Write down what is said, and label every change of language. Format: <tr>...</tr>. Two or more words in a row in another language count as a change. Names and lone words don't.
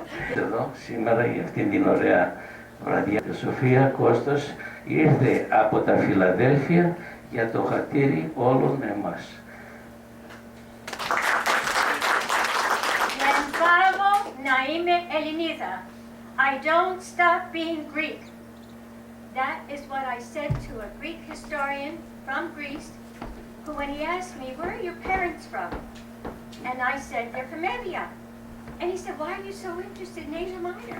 <el>Εδώ σήμερα για αυτήν την ωραία βραδιά. Η Σοφία Κόστος ήρθε από τα Φιλαδέλφια για το χατήρι όλων εμάς. Να είμαι Ελληνίδα.</el> <en>I don't stop being Greek. That is what I said to a Greek historian from Greece, who when he asked me, where are your parents from? And I said, they're from Antioch. And he said, why are you so interested in Asia Minor?</en>